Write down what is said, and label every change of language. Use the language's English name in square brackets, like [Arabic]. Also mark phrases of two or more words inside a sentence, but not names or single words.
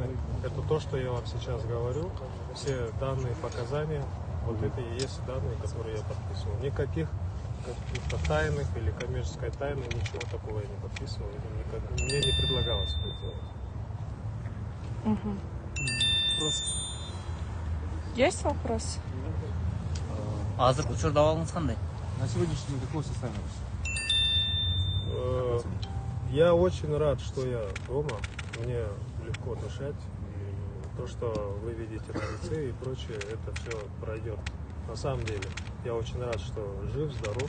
[Russian] Это то, что я вам сейчас говорю. Все данные, показания, вот это и есть данные, которые я подписывал. Никаких каких-то тайных или коммерческой тайны, ничего такого я не подписывал. Мне не предлагалось это делать. Есть вопрос? [Kyrgyz] Азыр учурда абалыңыз кандай? [Russian] На сегодняшний день какое состояние? Я очень рад, что я дома. Мне легко дышать. И то, что вы видите на лице и прочее, это все пройдет. На самом деле, я очень рад, что жив, здоров.